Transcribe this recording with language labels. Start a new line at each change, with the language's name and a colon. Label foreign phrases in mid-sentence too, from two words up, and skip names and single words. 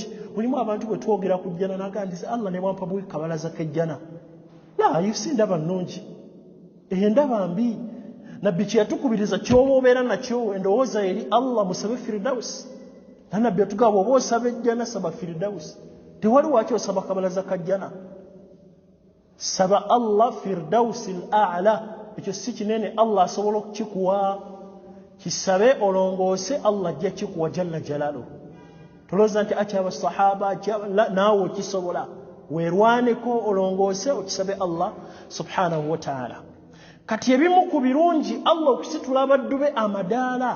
Ganda: Mulimu abantu bwe twogera ku jjana n'agamba nti Allah ne bwampa bwe kabalaza k'ejjana. La, si ndaba nnungi, eyo ndaba mbi. Nabbi kye yatukubiriza ky'oba obeera nakyo endowooza eri Allah musabe Firdaus. Nabbi yatugamba oba osaba ejjana saba Firdaus. Tewali waaki osaba kabalaza kajjana. Saba Allah Firdaus al-A'la. Ekyo si kinene, Allah asobola okukikuwa. Kisabe olongoose, Allah ajja kikuwa
Arabic: جل جلاله.
Ganda: Tolowooza nti akyaba sahaba naawe okisobola. Weerwaneko olongoose okisabe Allah
Arabic: سبحانه وتعالى.
Ganda: Kati ebimu ku birungi Allah okusitula abaddu be amadaala.